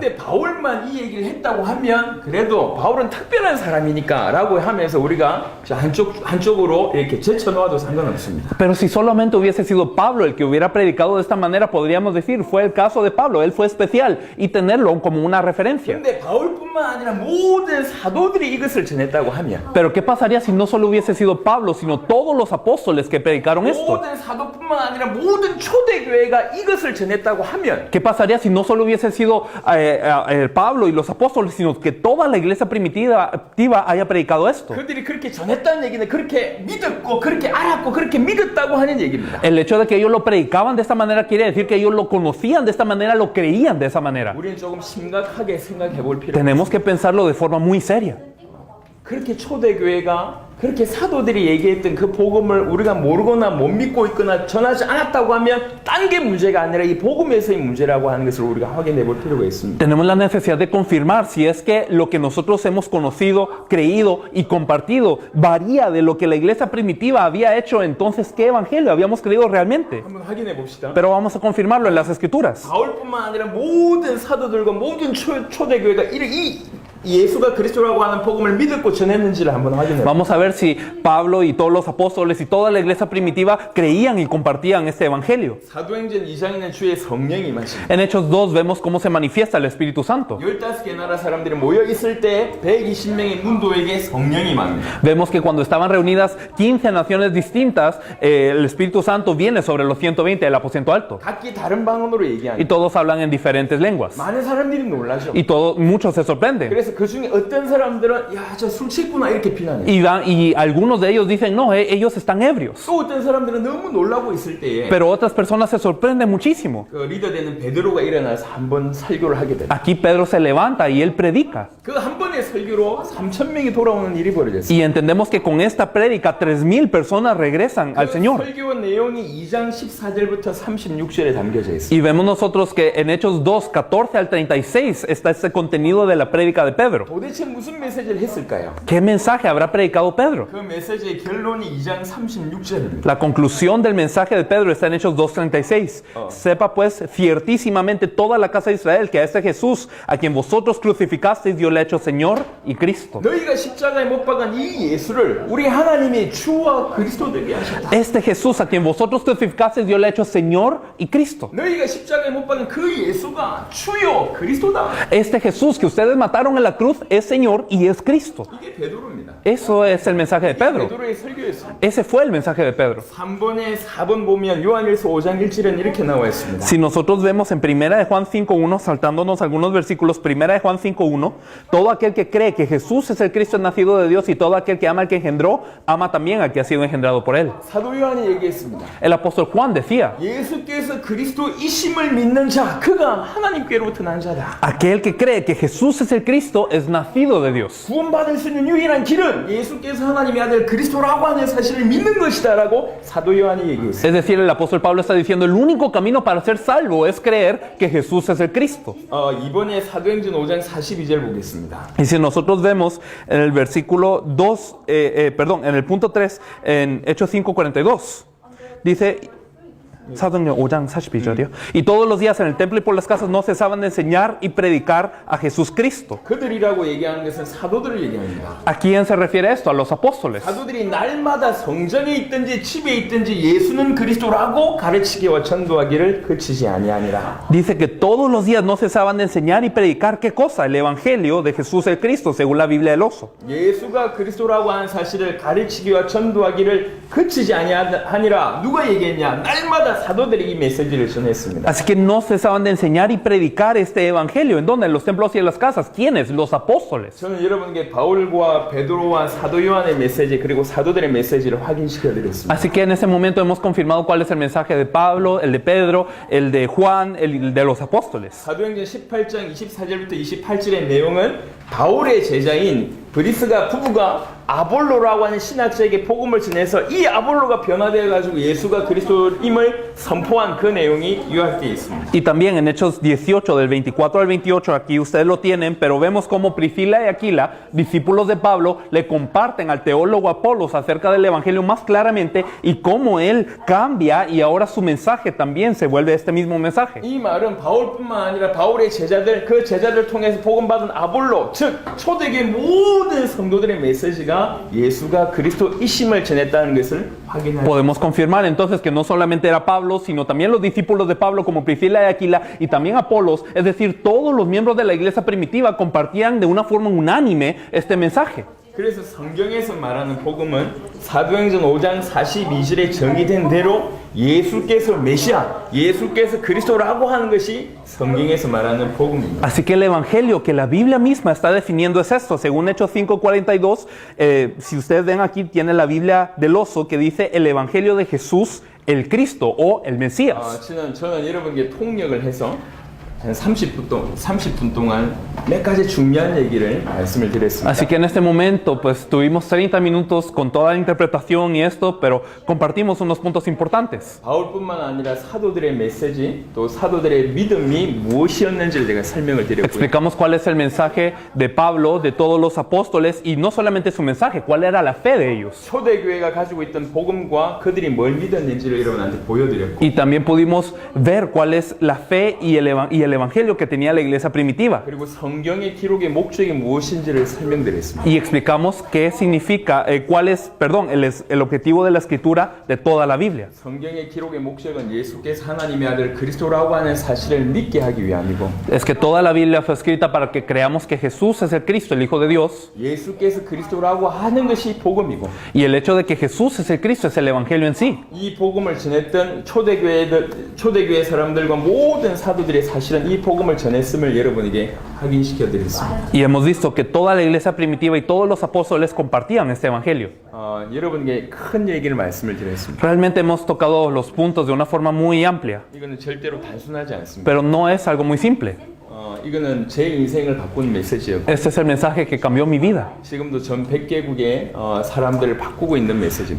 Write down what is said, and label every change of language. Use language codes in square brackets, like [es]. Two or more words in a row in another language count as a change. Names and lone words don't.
[ko] 근데 바울만 이 얘기를 했다고 하면 그래도 바울은 특별한 사람이니까 라고 하면서 우리가 한쪽으로 이렇게 제쳐놓아도 상관없습니다. [es] Pero si solamente hubiese sido Pablo el que hubiera predicado de esta manera, podríamos decir, fue el caso de Pablo, él fue especial, y tenerlo como una referencia. [ko] 근데 바울뿐만 아니라 모든 사도들이 이것을 전했다고 하면 [es] Pero ¿qué pasaría si no solo hubiese sido Pablo, sino todos los apóstoles que predicaron esto? [ko] 모든 사도뿐만 아니라 모든 초대교회가 이것을 전했다고 하면 [es] ¿Qué pasaría si no solo hubiese sido Pablo y los apóstoles, sino que toda la iglesia primitiva haya predicado esto? [ko] 그들이 그렇게 전했다는 얘기는 그렇게 믿었고 그렇게 알았고 그렇게 믿었다고 하는 얘기입니다. [es] El hecho de que ellos lo predicaban de esta manera quiere decir que ellos lo conocían de esta manera, lo creían de esa manera. [ko] 우리는 조금 심각하게 생각해 볼 필요가 [es] Tenemos que pensarlo de forma muy seria. [ko] 그렇게 초대교회가 그렇게 사도들이 얘기했던 그 복음을 우리가 모르거나 못 믿고 있거나 전하지 않았다고 하면 딴 게 문제가 아니라 이 복음에서의 문제라고 하는 것을 우리가 확인해 볼 필요가 있습니다. [es] Tenemos la necesidad de confirmar si es que lo que nosotros hemos conocido, creído y compartido varía de lo que la iglesia primitiva había hecho. Entonces, ¿qué evangelio habíamos creído realmente? [ko] 한번 확인해 봅시다. [es] Pero vamos a confirmarlo en las escrituras. [ko] 바울뿐만 아니라 모든 사도들과 모든 초대교회가 이 예수가 그리스도라고 하는 복음을 믿었고 전했는지를 한번 확인해 봅시다. [es] Vamos a ver si Pablo y todos los apóstoles y toda la iglesia primitiva creían y compartían este evangelio. [ko] 사도행전 2장에는 주의 성령이 임하십니다. [es] En Hechos 2 vemos cómo se manifiesta el Espíritu Santo. [ko] 15개 나라 사람들이 모여 있을 때 120명의 문도에게 성령이 임합니다. [es] Vemos que cuando estaban reunidas 15 naciones distintas, el Espíritu Santo viene sobre los 120 del aposento alto. [ko] 각기 다른 방언으로 [es] Y [ko] 얘기하는. [es] todos hablan en diferentes lenguas. [ko] 많은 사람들이 놀라죠. [es] Y muchos se sorprenden. [ko] 그래서 그 중에 어떤 사람들은 야, 저 술 취했구나 이렇게 비난해요. [es] Y algunos de ellos dicen, no, ellos están ebrios. [ko] 또 어떤 사람들은 너무 놀라고 있을 때에 [es] Pero otras personas se sorprenden muchísimo. [ko] 그 리더 되는 베드로가 일어나서 한 번 설교를 하게 됩니다. [es] Aquí Pedro se levanta y él predica. [ko] 그 한 번의 설교로 3,000명이 돌아오는 일이 벌어졌어요. [es] Y entendemos que con esta prédica 3,000 personas regresan al Señor. [ko] 설교 내용이 2장 14절부터 36절에 담겨져 있어요. [es] Y vemos nosotros que en Hechos 2, 14 al 36 está este contenido de la prédica de Pedro. [ko] 도대체 무슨 메시지를 했을까요? [es] ¿Qué mensaje habrá predicado Pedro? [ko] 그 메시지의 결론이 2장 36절입니다. [es] La conclusión del mensaje de Pedro está en Hechos 2:36. Sepa pues ciertísimamente toda la casa de Israel que a este Jesús, a quien vosotros crucificasteis, Dios le ha hecho Señor y Cristo. [ko] 너희가 십자가에 못 박은 이 예수를 우리 하나님이 주와 그리스도 되게 하셨다. [es] Este Jesús, a quien vosotros crucificasteis, Dios le ha hecho Señor y Cristo. [ko] 너희가 십자가에 못 박은 그 예수가 주요 그리스도다. [es] Este Jesús que ustedes mataron en la cruz es Señor y es Cristo. [ko] 이게 베드로입니다. [es] Eso es el mensaje de Pedro. [ko] 베드로의 설교였습니다. [es] Ese fue el mensaje de Pedro. [ko] 3번에 4번 보면 요한일서 5장 1절은 이렇게 나와 있습니다. [es] Si nosotros vemos en 1 de Juan 5:1, saltándonos algunos versículos, 1 de Juan 5:1, todo aquel que cree que Jesús es el Cristo es nacido de Dios, y todo aquel que ama al que engendró, ama también al que ha sido engendrado por él. [ko] 사도 요한이 얘기했습니다. [es] El apóstol Juan decía, [ko] 예수께서 그리스도이심을 믿는 자, 그가 하나님께로부터 난 자다. [es] aquel que cree que Jesús es el Cristo es nacido de Dios. [ko] 구원받을 수 있는 유일한 길은 예수께서 하나님의 아들 그리스도라고 하는 사실을 믿는 것이다라고 사도 요한이 얘기했어요. [es] Es decir, el apóstol Pablo está diciendo, el único camino para ser salvo es creer que Jesús es el Cristo. [ko] 이번에 사도행전 5장 42절 보겠습니다. [es] Y si nosotros vemos en el versículo 2, en el punto 3, en Hechos 5:42, dice, [ko] 사도행전 5장 42절이요. [es] Y todos los días en el templo y por las casas no cesaban de enseñar y predicar a Jesús Cristo. [ko] 그들이라고 얘기하는 것은 사도들을 얘기합니다. [es] ¿A quién se refiere esto? A los apóstoles. [ko] 사도들이 날마다 성전에 있든지 집에 있든지 예수는 그리스도라고 가르치기와 전도하기를 그치지 아니하니라. [es] Dice que todos los días no cesaban de enseñar y predicar, ¿qué cosa? El evangelio de Jesús el Cristo, según la Biblia del Oso. [ko] 예수가 그리스도라고 하는 사실을 가르치기와 전도하기를 그치지 아니하니라. 누가 얘기했냐? 날마다 사도들이 이 메시지를 전했습니다. [es] Así que no cesaban de enseñar y predicar este evangelio. ¿En dónde? En los templos y en las casas. ¿Quiénes? Los apóstoles. [ko] 저는 여러분께 바울과 베드로와 사도 요한의 메시지 그리고 사도들의 메시지를 확인시켜 드렸습니다. [es] Así que en ese momento hemos confirmado cuál es el mensaje de Pablo, el de Pedro, el de Juan, el de los apóstoles. [ko] 사도행전 18장 24절부터 28절의 내용은 바울의 제자인 브리스가 부부가 아볼로라고 하는 신학자에게 복음을 전해서 이 아볼로가 변화되어 가지고 예수가 그리스도임을 선포한 그 내용이 요약되어 있습니다. [es] Y también en Hechos 18, del 24 al 28, aquí ustedes lo tienen, pero vemos cómo Priscila y Aquila, discípulos de Pablo, le comparten al teólogo Apolos acerca del Evangelio más claramente y cómo él cambia y ahora su mensaje también se vuelve este mismo mensaje. [ko] 이 말은 바울뿐만 아니라 바울의 제자들, 그 제자들을 통해서 복음받은 아볼로, 즉 초대교회 모든 성도들의 메시지가 예수가 그리스도이심을 전했다는 것을 확인할 수 있습니다. [es] Podemos confirmar entonces que no solamente era Pablo, sino también los discípulos de Pablo como Priscila y Aquila y también Apolos, es decir, todos los miembros de la iglesia primitiva compartían de una forma unánime este mensaje. [ko] 그래서 성경에서 말하는 복음은 사도행전 5장 42절에 정의된 대로 예수께서 메시아, 예수께서 그리스도라고 하는 것이 성경에서 말하는 복음입니다. [es] Así que el evangelio que la Biblia misma está definiendo es esto, según Hechos 5:42, si ustedes ven aquí tiene la Biblia del oso que dice el evangelio de Jesús, el Cristo o el Mesías. [ko] 저는 여러분께 통역을 해서 한 30분 동안 몇 가지 중요한 얘기를 말씀을 드렸습니다. [es] Así que en este momento pues tuvimos 30 minutos con toda la interpretación y esto, pero compartimos unos puntos importantes. [ko] 바울뿐만 아니라 사도들의 메시지 또 사도들의 믿음이 무엇이었는지를 제가 설명을 드렸고요. [es] Explicamos cuál es el mensaje de Pablo, de todos los apóstoles y no solamente su mensaje, cuál era la fe de ellos. [ko] 초대교회가 가지고 있던 복음과 그들이 뭘 믿었는지를 여러분한테 보여드렸고 [es] Y también pudimos ver cuál es la fe y el evangelio que tenía la iglesia primitiva. [ko] 그리고 성경의 기록의 목적이 무엇인지를 설명드렸습니다. [es] Y explicamos qué significa, cuál es, perdón, el objetivo de la escritura de toda la Biblia. [ko] 성경의 기록의 목적은 예수께서 하나님의 아들 그리스도라고 하는 사실을 믿게 하기 위함이고 [es] Es que toda la Biblia fue escrita para que creamos que Jesús es el Cristo, el Hijo de Dios. [ko] 예수께서 그리스도라고 하는 것이 복음이고 [es] Y el hecho de que Jesús es el Cristo es el evangelio en sí. [ko] 이 복음을 전했던 초대교회 사람들과 모든 사도들의 사실은 이 복음을 전했음을 여러분에게 확인시켜 드렸습니다. [es] Y hemos visto que toda la iglesia primitiva y todos los apóstoles compartían este evangelio. [ko] 여러분에게 큰 얘기를 말씀을 드렸습니다. [es] Realmente hemos tocado los puntos de una forma muy amplia, [ko] 이거는 절대로 단순하지 않습니다. [es] pero no es algo muy simple. [ko] 이거는 제 인생을 바꾼 메시지였고 [es] Este es el mensaje que cambió mi vida. [ko] 지금도 전 100개국의 사람들을 바꾸고 있는 메시지입니다.